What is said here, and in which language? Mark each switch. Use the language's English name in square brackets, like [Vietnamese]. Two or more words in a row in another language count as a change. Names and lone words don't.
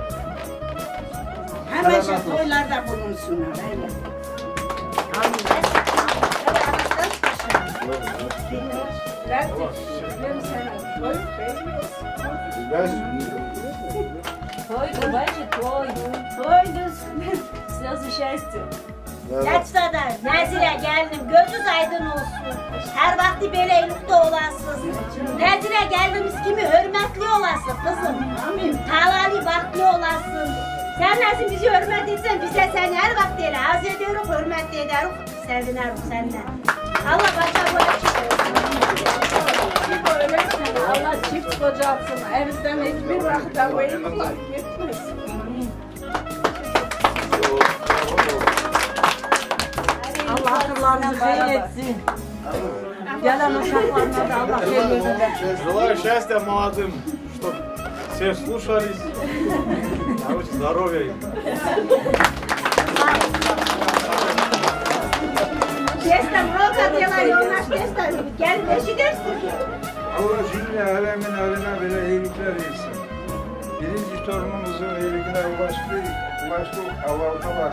[Turkish] Hemen şu toylarda bulunsunlar. Öyle. Toydu bacı, toydu. Toydu. [Russian] Слезы счастья. [Turkish] Yatsada, Nazire geldim, gözünüz aydın olsun. Her vakti böyle eylükte olasınız. Nazire geldiğimiz gibi hürmetli olasın kızım. Amin. Talali bahtlı olasın. Sen nasıl bizi hürmet etsen, bize sen her vakti öyle az ediyoruz, hürmet ediyoruz, seviniyoruz senden. Allah başa boya çıkıyor. Allah çift koca atsın. Evinizden hiçbir vakit bu eylükler gitmesin. Allah akıllarını hayır etsin. Gelen uşaklarına da Allah hayır etsin. [Russian] Желаю счастья молодым, чтобы все слушались. Здоровья им. [Turkish] Kestem, roka diyorlar, yollar kestem. Gel beşi dersin. Allah cümle alemin eline böyle iyilikler versin. Birinci torunumuzun iyiliğine ulaştık Allah'a var.